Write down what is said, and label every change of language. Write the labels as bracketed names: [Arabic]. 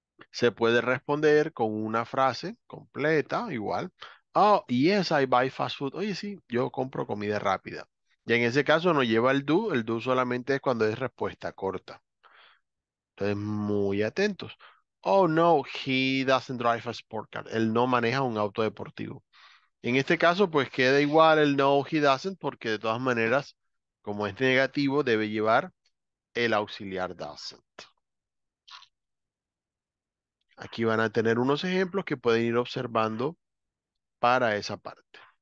[Spanish] Se puede responder con una frase completa, igual. [English] Oh, yes, I buy fast food. [Spanish] Oye, sí, yo compro comida rápida. Y en ese caso no lleva el do solamente es cuando es respuesta corta. Entonces, muy atentos. [English] Oh, no, he doesn't drive a sport car. [Spanish] Él no maneja un auto deportivo. En este caso, pues queda igual el [English] no, he doesn't, [Spanish] porque de todas maneras, como es negativo, debe llevar el auxiliar doesn't. Aquí van a tener unos ejemplos que pueden ir observando para esa parte.